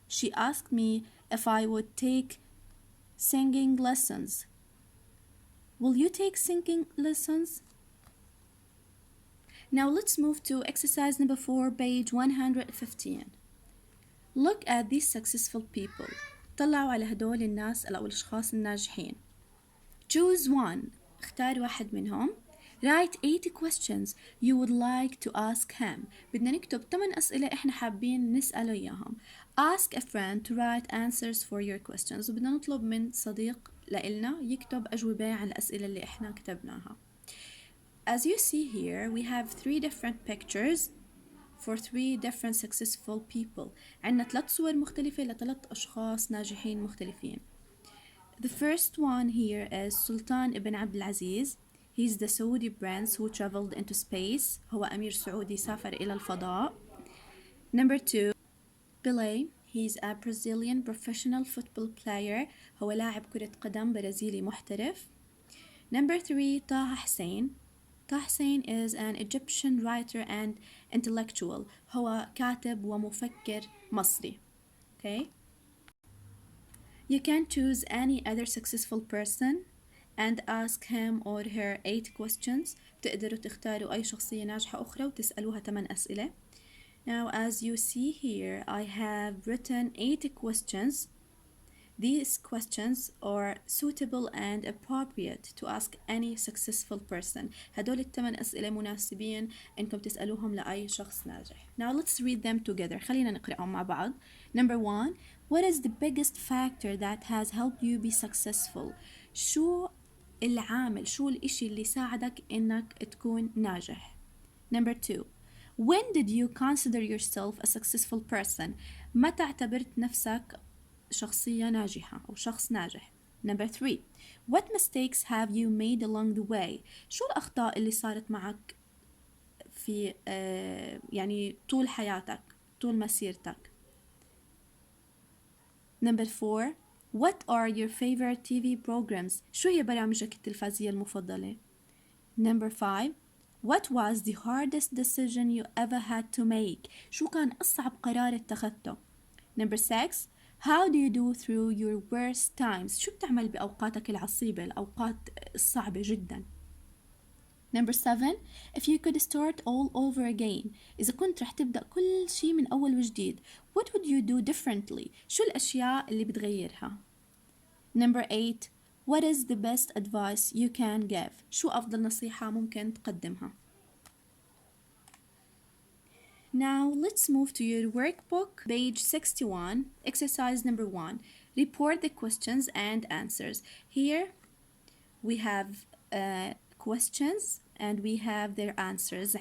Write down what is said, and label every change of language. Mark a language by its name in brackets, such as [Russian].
[English] She asked me if I would take singing lessons. Will you take singing lessons? Now let's move to exercise number 4, page 115. Look at these successful people. [Arabic] طلعوا على هدول الناس أو الأشخاص الناجحين. [English] Choose one. [Arabic] اختار واحد منهم. [English] Write 8 questions you would like to ask him. [Arabic] بدنا نكتب 8 أسئلة إحنا حابين نسأله إياهم. [English] Ask a friend to write answers for your questions. [Arabic] وبدنا نطلب من صديق لإلنا يكتب أجوبة عن الأسئلة اللي إحنا كتبناها. [English] As you see here, we have 3 different pictures for 3 different successful people. [Arabic] عندنا 3 صور مختلفة ل3 أشخاص ناجحين مختلفين. [English] The first one here is Sultan ibn Abdul Aziz. He's the Saudi prince who traveled into space. [Arabic] هو أمير سعودي سافر إلى الفضاء. [English] Number 2, Pele. He's a Brazilian professional football player. [Arabic] هو لاعب كرة قدم برازيلي محترف. [English] Number 3 [Arabic] طه حسين. [English] طه حسين is an Egyptian writer and intellectual. [Arabic] هو كاتب ومفكر مصري. [English] Okay. You can choose any other successful person and ask him or her 8 questions. [Arabic] تقدروا تختاروا أي شخصية ناجحة أخرى وتسألوها 8 أسئلة. [English] Now, as you see here, I have written 8 questions. These questions are suitable and appropriate to ask any successful person. [Arabic] هدول ال8 أسئلة مناسبين إنكم تسألوهم لأي شخص ناجح. [English] Now let's read them together. [Arabic] خلينا نقرأهم مع بعض. [English] Number 1. What is the biggest factor that has helped you be successful? [Arabic] شو العامل، شو الإشي اللي ساعدك إنك تكون ناجح؟ [English] Number 2. When did you consider yourself a successful person? [Arabic] متى اعتبرت نفسك شخصية ناجحة أو شخص ناجح؟ [English] Number 3. What mistakes have you made along the way? [Arabic] شو الأخطاء اللي صارت معك في يعني طول حياتك، طول مسيرتك؟ [English] Number 4. What are your favorite TV programs? [Arabic] شو هي برامجك التلفزية المفضلة؟ [English] Number 5. What was the hardest decision you ever had to make? [Arabic] شو كان أصعب قرار اتخذته؟ [English] Number 6. How do you do through your worst times? [Arabic] شو بتعمل بأوقاتك العصيبة، الأوقات الصعبة جدا؟ [English] Number 7. If you could start all over again. [Arabic] إذا كنت رح تبدأ كل شيء من أول وجديد. [English] What would you do differently? [Arabic] شو الأشياء اللي بتغيرها؟ [English] Number 8. What is the best advice you can give? [Arabic] شو أفضل نصيحة ممكن تقدمها؟ [English] Now let's move to your workbook, page 61, exercise number 1. Report the questions and answers. Here we have questions and we have their answers.